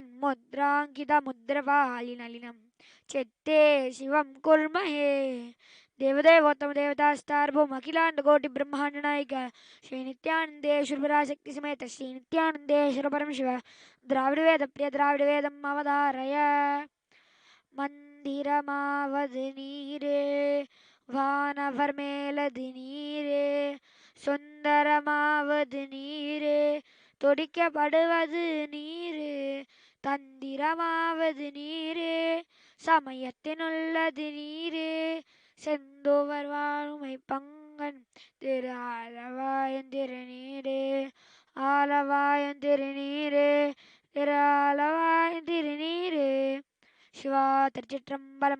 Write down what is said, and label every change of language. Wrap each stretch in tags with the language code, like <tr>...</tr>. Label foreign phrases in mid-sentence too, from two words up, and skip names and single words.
<sa>चिन्मुद्राङ्कितमुद्रपालिनलिनं चित्ते शिवं कुर्महे देवदेवोत्तम देवतास्तार्भौम अखिलाण्डकोटिब्रह्माण्डनायक श्रीनित्यानन्देश्वरपराशक्ति समेत श्रीनित्यानन्देश्वर परमशिव द्राविडवेदप्रिय द्राविडवेदम् अवधारय</sa> <ta>மந்திரமாவது நீரே வானவர் மேலது நீரே சுந்தரமாவது நீரே தொடிக்கப்படுவது நீரே தந்திரமாவது நீரே சமயத்தினுள்ளது நீரே செந்தோவர் வாழுமை பங்கன் திரு ஆலவாயன் திருநீரே ஆலவாயன் திருநீரே திரு ஆலவாயன் திருநீரே சிவா திருச்சிற்றம்பலம்.</ta>